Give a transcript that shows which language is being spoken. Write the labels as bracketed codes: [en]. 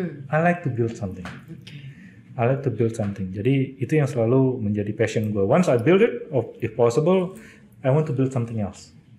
[en] I like to build something. I like to build something. [id] Jadi itu yang selalu menjadi passion gue. [en] Once I build it, if possible, I want to build something else.